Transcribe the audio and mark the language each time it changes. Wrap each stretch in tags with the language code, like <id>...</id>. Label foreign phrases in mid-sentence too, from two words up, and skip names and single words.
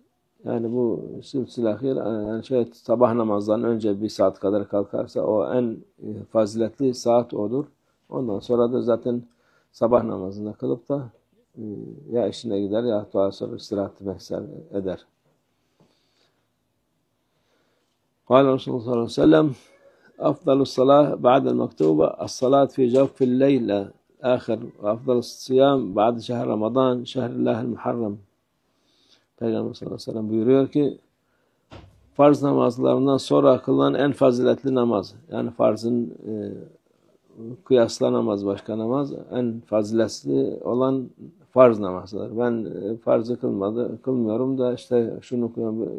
<tr>Yani bu sülsül-ahir, yani sabah namazdan önce 1 saat kadar kalkarsa o en faziletli saat odur. Ondan sonra da zaten sabah namazında kılıp da ya işine gider ya daha sonra istirahat eder.</tr> <ar>قال رسول الله صلى الله عليه وسلم أفضل الصلاة بعد المكتوبة الصلاة في جوف الليل آخر وأفضل الصيام بعد شهر رمضان شهر الله المحرم.</ar> <tr>Peygamber</tr> <ar>صلى الله عليه وسلم</ar> <tr>buyuruyor ki farz namazlarından sonra kılınan en faziletli namaz, yani farzın kıyasla namaz, başka namaz, en faziletli olan farz namazlar. Ben farzı kılmıyorum da işte şunu kılıyorum.</tr>